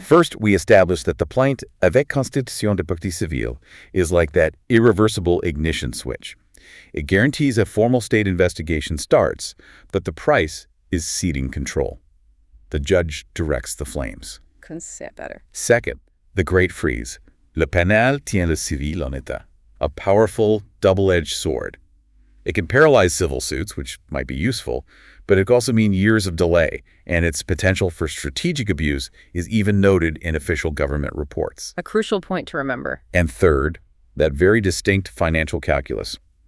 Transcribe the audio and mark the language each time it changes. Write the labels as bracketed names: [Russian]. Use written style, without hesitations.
[English] First, we established that the plainte avec constitution de partie civile is like that irreversible ignition switch. It guarantees a formal state investigation starts, but the price is ceding control. The judge directs the flames. Couldn't say it better. Second, the great freeze. [French] Le pénal tient le civil en état. [English] A powerful, double-edged sword. It can paralyze civil suits, which might be useful, but it could also mean years of delay, and its potential for strategic abuse is even noted in official government reports. A crucial point to remember. And third, that very distinct financial calculus.